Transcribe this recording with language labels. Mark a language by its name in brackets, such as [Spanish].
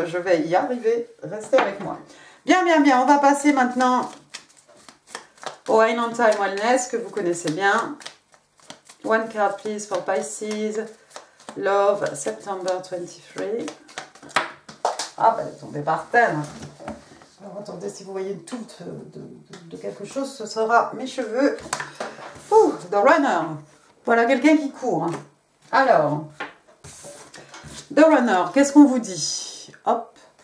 [French] Je vais y arriver. Restez avec moi. Bien, bien, bien. On va passer maintenant au Wine on Time Wellness que vous connaissez bien. [English] One card, please, for Pisces. Love, September 23. [French] Ah, elle est tombée par terre. Alors, attendez, si vous voyez une touffe de quelque chose, ce sera mes cheveux. Ouh, The Runner. Voilà, quelqu'un qui court. Alors, The Runner, qu'est-ce qu'on vous dit? Hop.